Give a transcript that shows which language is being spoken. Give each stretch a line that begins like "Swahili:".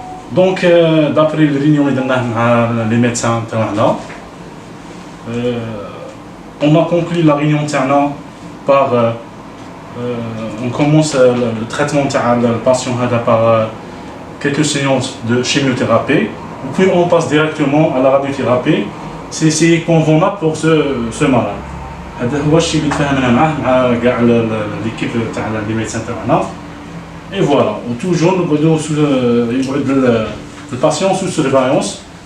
French: Donc d'après les réunions
Arabic: اللي درناه مع
French: les médecins تاعنا on a conclu la réunion تاعنا par on commence le traitement تاع le patient هذا par quelques séances de chimiothérapie, puis on passe directement à la radiothérapie. C'est convenable pour ce malade.
Arabic: هذا هو الشيء اللي تفاهمنا معاه مع كاع ليكيب تاع لي ميدسان تاعنا.
French: Et voilà, toujours
Arabic: نقعدوا يقعد الباتيون
French: sous surveillance.